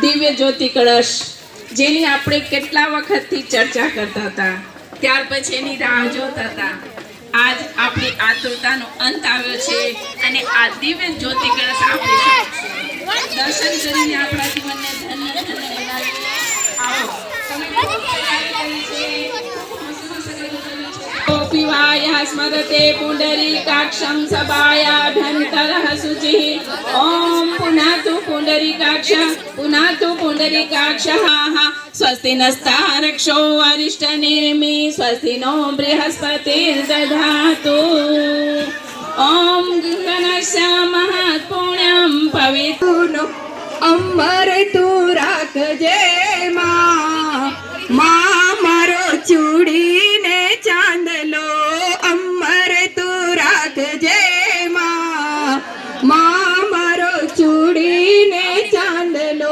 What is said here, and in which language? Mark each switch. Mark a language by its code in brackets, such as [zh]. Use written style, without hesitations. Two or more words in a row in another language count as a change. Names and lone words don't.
[gu] જ્યોતિ કળશ જેની આપણે કેટલા વખતથી ચર્ચા કરતા હતા, ત્યાર પછી એની રાહ જોતા હતા. આજ આપણી આતુરતાનો અંત આવ્યો છે અને આ દિવ્ય જ્યોતિ કળશ આપણે દર્શન કરીને આપણા જીવનને ધન્ય ધન્ય બનાવીએ. [sa] આવો पिवायः स्मरते पुण्डरीकाक्षं सभायाभ्यन्तरः शुचिः. ॐ पुनातु पुण्डरीकाक्षः स्वस्ति नस्तारक्षो अरिष्टनेमि स्वस्ति नो बृहस्पतिर्दधातु. ॐ गणस्य महत्पुण्यं पवित्रं [gu] અમર તું રાખજે માં મારો ચૂડી ને ચાંદલો. અમર તું રાખજે માં મારો ચૂડી ને ચાંદલો.